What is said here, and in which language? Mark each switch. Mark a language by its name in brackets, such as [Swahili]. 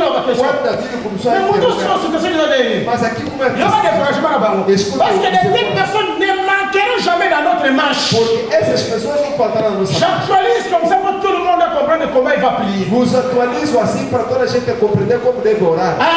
[Portuguese] começou a mas aqui como é que [French] parce que des personnes ne manqueront jamais dans notre marche. [Portuguese] Porque essas pessoas não faltarão na nossa marcha. [French] J'actualise comme ça pour tout le monde comprendre comment il va prier. [Portuguese] Vos atualizo assim para toda a gente compreender como deve orar.